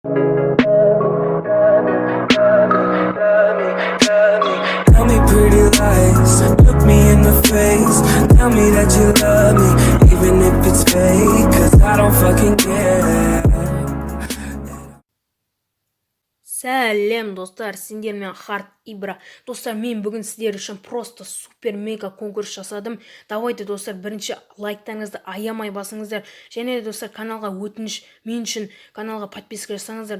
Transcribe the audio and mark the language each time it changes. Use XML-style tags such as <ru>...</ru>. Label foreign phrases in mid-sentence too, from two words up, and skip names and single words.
<en>Tell me pretty lies, look me in the face. Tell me that you love me, even if it's fake. Cause I don't fucking care.</en> <kk>Сәлем достар, сендермен Харт Ибра. Достар, мен бүгін сіздер үшін</kk> <ru>просто супер мега</ru> <kk>конкурс жасадым. Давайте достар, бірінші лайктарыңызды аямай басыңыздар. Және де достар, каналға өтініш, мен үшін каналға подписка жасаңыздар.</kk>